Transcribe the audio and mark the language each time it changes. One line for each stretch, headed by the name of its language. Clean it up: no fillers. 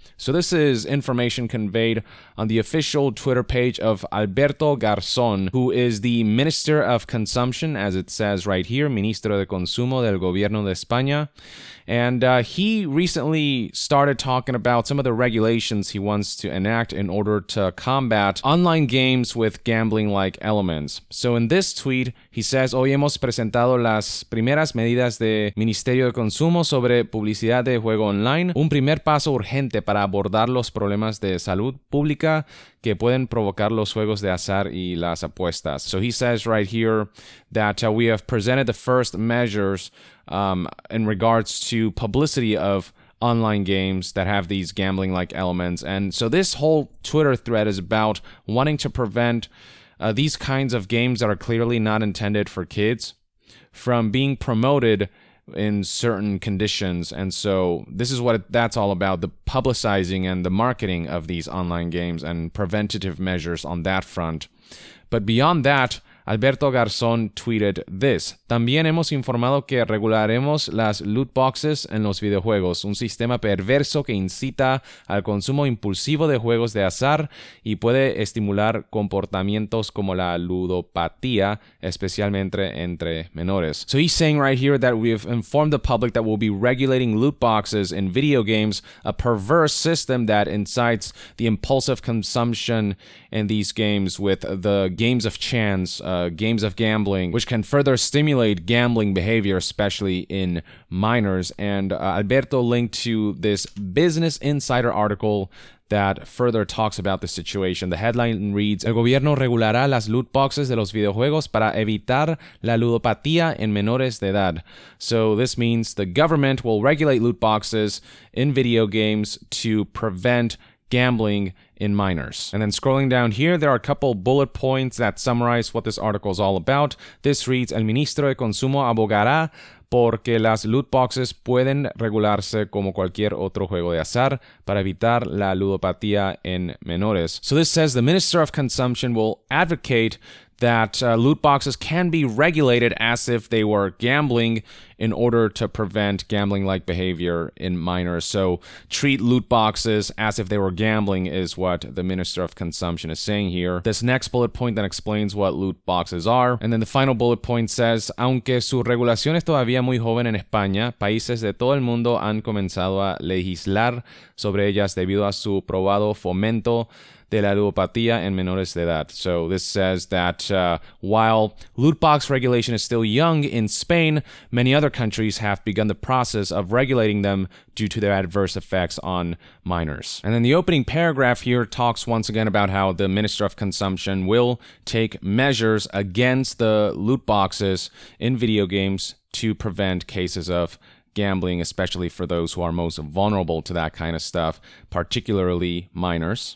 English: So this is information conveyed on the official Twitter page of Alberto Garzón, who is the Minister of Consumption, as it says right here,
Spanish: Ministro de Consumo del Gobierno de España.
English: And he recently started talking about some of the regulations he wants to enact in order to combat online games with gambling-like elements. So in this tweet, he says,
Spanish: hoy hemos presentado las primeras medidas de Ministerio de Consumo sobre publicidad de juego online, un primer paso urgente para abordar los problemas de salud pública que pueden provocar los juegos de azar y las apuestas.
English: So he says right here that we have presented the first measures in regards to publicity of online games that have these gambling-like elements. And so this whole Twitter thread is about wanting to prevent these kinds of games that are clearly not intended for kids from being promoted in certain conditions. And so this is what that's all about, the publicizing and the marketing of these online games and preventative measures on that front. But beyond that, Alberto Garzón tweeted this:
Spanish: También hemos informado que regularemos las loot boxes en los videojuegos, un sistema perverso que incita al consumo impulsivo de juegos de azar y puede estimular comportamientos como la ludopatía, especialmente entre menores.
English: So he's saying right here that we've informed the public that we'll be regulating loot boxes in video games, a perverse system that incites the impulsive consumption in these games with the games of chance, games of gambling, which can further stimulate gambling behavior, especially in minors. And Alberto linked to this Business Insider article that further talks about the situation. The headline reads,
Spanish: El gobierno regulará las loot boxes de los videojuegos para evitar la ludopatía en menores de edad.
English: So this means the government will regulate loot boxes in video games to prevent gambling in minors. And then scrolling down here, there are a couple bullet points that summarize what this article is all about. This reads,
Spanish: El ministro de Consumo abogará porque las loot boxes pueden regularse como cualquier otro juego de azar para evitar la ludopatía en menores.
English: So this says the Minister of Consumption will advocate that loot boxes can be regulated as if they were gambling in order to prevent gambling-like behavior in minors. So treat loot boxes as if they were gambling is what the Minister of Consumption is saying here. This next bullet point then explains what loot boxes are. And then the final bullet point says,
Spanish: aunque su regulación es todavía muy joven en España, países de todo el mundo han comenzado a legislar sobre ellas debido a su probado fomento de la ludopatía en menores de edad.
English: So this says that while loot box regulation is still young in Spain, many other countries have begun the process of regulating them due to their adverse effects on minors. And then the opening paragraph here talks once again about how the Minister of Consumption will take measures against the loot boxes in video games to prevent cases of gambling, especially for those who are most vulnerable to that kind of stuff, particularly minors.